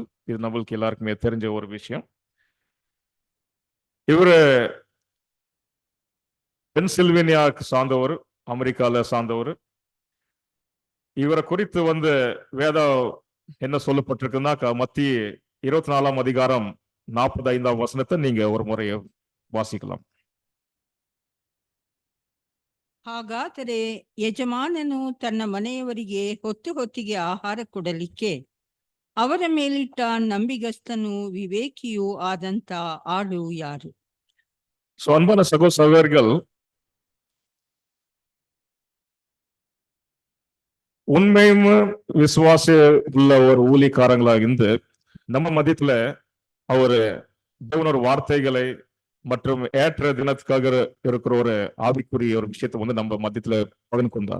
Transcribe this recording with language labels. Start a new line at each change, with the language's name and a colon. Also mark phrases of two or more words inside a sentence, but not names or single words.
Tamil: இது நம்மளுக்கு எல்லாருக்குமே தெரிஞ்ச ஒரு விஷயம். இவரு பென்சில்வேனியாவுக்கு சார்ந்தவர், அமெரிக்கால சார்ந்தவர். இவரை குறித்து வந்து வேதம் என்ன சொல்லப்பட்டிருக்குன்னாக்கா, மத்திய 24ஆம் அதிகாரம் 45ஆம் வசனத்தை நீங்க ஒரு முறை ವಾಸಿಕಲಾಂ.
Kannada: ಹಾಗಾದರೆ ಯಜಮಾನನು ತನ್ನ ಮನೆಯವರಿಗೆ ಹೊತ್ತು ಹೊತ್ತಿಗೆ ಆಹಾರ ಕೊಡಲಿಕ್ಕೆ ಅವರ ಮೇಲಿಟ್ಟ ನಂಬಿಗಸ್ತನು ವಿವೇಕಿಯೂ ಆದಂತ ಆಳು ಯಾರು?
Tamil: ஸோ அன்பான சகோதரர்கள், உண்மையும் விசுவாச உள்ள ஒரு ஊழியக்காரங்களாக இருந்து நம்ம மத்தியத்துல அவரு தேவனோட வார்த்தைகளை மற்றும் ஏற்ற தினத்துக்காக இருக்கிற ஒரு ஆவிக்குரிய ஒரு விஷயத்தை வந்து நம்ம மத்தியத்துல பகிர்ந்து கொண்டார்.